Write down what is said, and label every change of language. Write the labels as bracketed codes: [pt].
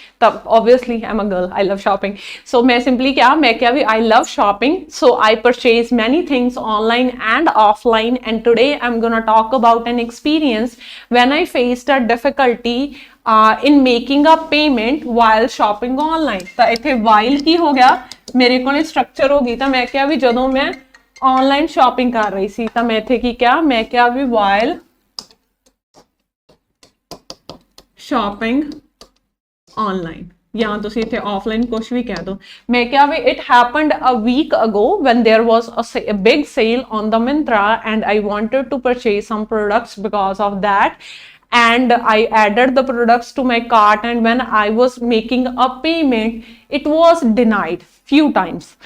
[en] तब obviously I'm a girl, I love shopping। so मैं simply [hi] क्या भी [en] I love shopping। so I purchase many things online and offline, and today I'm gonna talk about an experience when I faced a difficulty in making a payment while shopping online। [pa] ਤਾਂ ਇੱਥੇ while ਕੀ ਹੋ ਗਿਆ, ਮੇਰੇ ਕੋਲ structure ਹੋ ਗਈ। ਤਾਂ ਮੈਂ ਕਿਹਾ ਵੀ ਜਦੋਂ ਮੈਂ ਆਨਲਾਈਨ ਸ਼ਾਪਿੰਗ ਕਰ ਰਹੀ ਸੀ ਤਾਂ ਮੈਂ ਇੱਥੇ ਕੀ ਕਿਹਾ, ਮੈਂ ਕਿਹਾ ਵੀ [en] while shopping online, [pa] ਜਾਂ ਤੁਸੀਂ ਇੱਥੇ offline ਕੁਛ ਵੀ ਕਹਿ ਦੋ। ਮੈਂ ਕਿਹਾ ਵੀ [en] it happened a week ago when there was a big sale on the Myntra and I wanted to purchase some products because of that, and I added the products to my cart, and when I was making a payment it was denied few times।